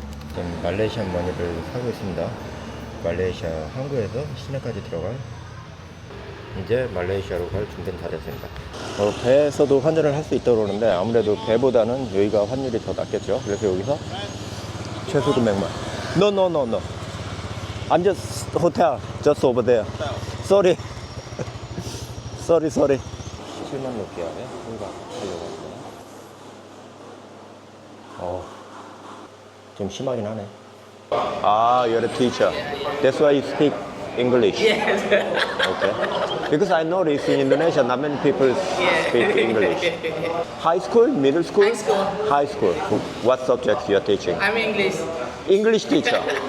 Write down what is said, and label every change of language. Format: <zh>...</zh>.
<ko>지금 말레이시안 머니를 사고 있습니다. 말레이시아 항구에서 시내까지 들어갈, 이제 말레이시아로 갈 준비는 다 됐습니다. 배에서도 환전을 할 수 있다고 그러는데 아무래도 배보다는 여기가 환율이 더 낮겠죠. 그래서 여기서 최소 금액만.</ko> <en>No. I'm just hotel, just over there. Sorry.</en> <ko>7만 루피아에 환갑하려고 했어요. 좀 심하긴 하네.</ko> <en>You're a teacher. That's why you speak English. Yes. Okay. Because I notice in Indonesia, not many people speak English. High school, middle school? High school. High school. What subjects you are teaching? I'm English. English teacher.</en>